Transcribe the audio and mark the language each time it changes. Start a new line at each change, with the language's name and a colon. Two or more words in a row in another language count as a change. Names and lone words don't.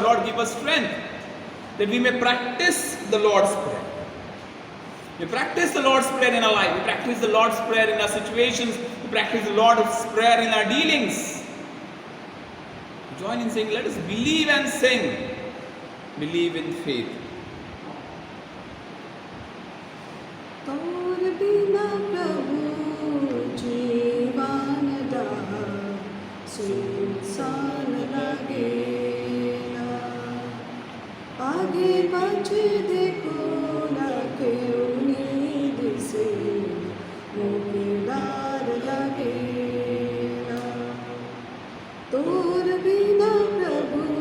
English: Lord, give us strength that we may practice the Lord's Prayer. We practice the Lord's Prayer in our life. We practice the Lord's Prayer in our situations. We practice the Lord's Prayer in our dealings. Join in saying, let us believe and sing. Believe in faith.
Bhojpuri: तोर बिना प्रभु जीवन दाह सुनसान लगेला आगे पाछे देखो ना के उम्मीद से मुझे डर लगेला तोर बिना प्रभु